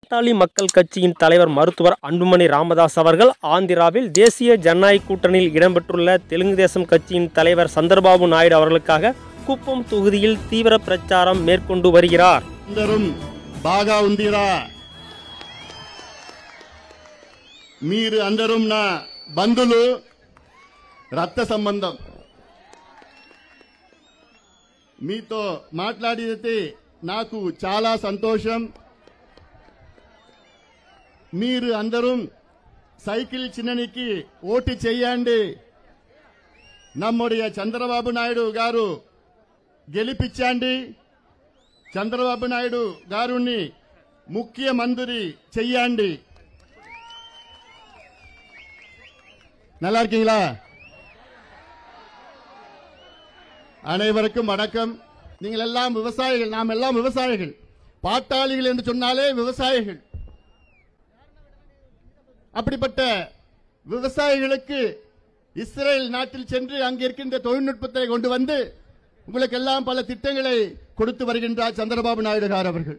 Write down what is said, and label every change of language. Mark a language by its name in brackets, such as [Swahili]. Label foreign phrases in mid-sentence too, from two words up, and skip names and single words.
[Tamil] பாட்டாளி மக்கள் கட்சியின் தலைவர் மருத்துவர் அன்புமணி ராமதாஸ் அவர்கள் ஆந்திராவில் தேசிய ஜனநாயக கூட்டணியில் இடம்பெற்றுள்ள தெலுங்கு தேசம் கட்சியின் தலைவர் சந்திரபாபு நாயுடு அவர்களுக்காக குப்பம் தொகுதியில் தீவிர பிரச்சாரம் மேற்கொண்டு வருகிறார். [Telugu] బాగా ఉందిరా మీరు అందరూ నా బంధువులు రక్త సంబంధం మీతో మాట్లాడితే నాకు చాలా సంతోషం. మీరు అందరూ సైకిల్ చిన్ననికి ఓటు చేయండి. நம்முடைய చంద్రబాబు నాయుడు గారు గెలిపించండి. చంద్రబాబు నాయుడు గారిని ముఖ్యమంత్రి చెయ్యండి. [Tamil] நல்லா இருக்கீங்களா? அனைவருக்கும் வணக்கம். நீங்கள் எல்லாம் விவசாயிகள், நாம் எல்லாம் விவசாயிகள். பாட்டாளிகள் என்று சொன்னாலே விவசாயிகள். அப்படிப்பட்ட விவசாயிகளுக்கு இஸ்ரேல் நாட்டில் சென்று அங்கு இருக்கின்ற தொழில்நுட்பத்தை கொண்டு வந்து உங்களுக்கு எல்லாம் பல திட்டங்களை கொடுத்து வருகின்றார் சந்திரபாபு நாயுடு அவர்கள்.